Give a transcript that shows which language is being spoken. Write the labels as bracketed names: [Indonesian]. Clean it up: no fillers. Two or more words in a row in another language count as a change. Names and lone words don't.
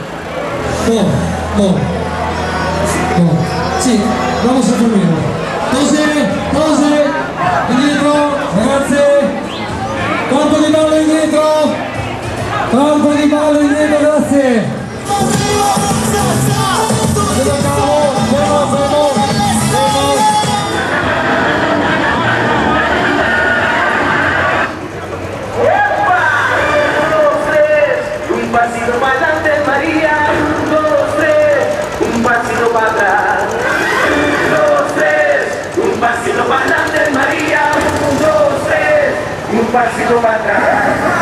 [Italian] No. Sì, [Spanish] vamos a [Italian] terminare. Pose, indietro, ragazze. Colpo di ballo indietro, grazie. [Spanish] Pasito para adelante María, 1, 2, 3, un pasito para atrás, 1, 2, 3, un pasito para adelante María, 1, 2, 3, un pasito para atrás.